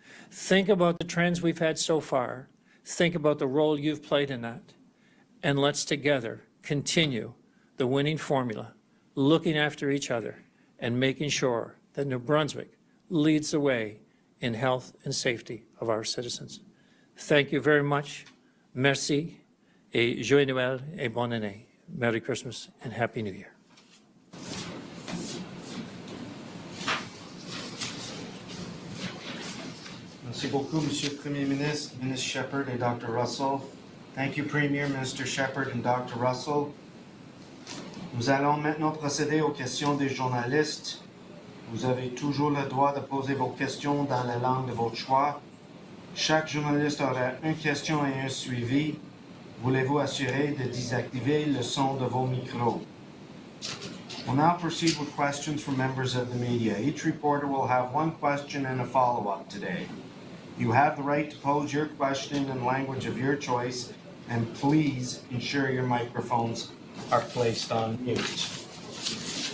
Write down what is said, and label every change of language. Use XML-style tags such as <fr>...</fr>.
<en>Think about the trends we've had so far. Think about the role you've played in that. And let's together continue the winning formula, looking after each other and making sure that New Brunswick leads the way in health and safety of our citizens. Thank you very much.</en> <fr>Merci et Joyeux Noël et bonne année.</fr> <en>Merry Christmas and Happy New Year.</en> <fr>Merci beaucoup, Monsieur le Premier Ministre, Ministre Shephard et Dr. Russell.</fr> <en>Thank you, Premier, Minister Shephard and Dr. Russell.</en> <fr>Nous allons maintenant procéder aux questions des journalistes. Vous avez toujours le droit de poser vos questions dans la langue de votre choix. Chaque journaliste aura une question et un suivi. Voulez-vous assurer de désactiver le son de vos micros?</fr> <en>We'll now proceed with questions from members of the media. Each reporter will have one question and a follow-up today. You have the right to pose your question in language of your choice, and please ensure your microphones are placed on mute.</en>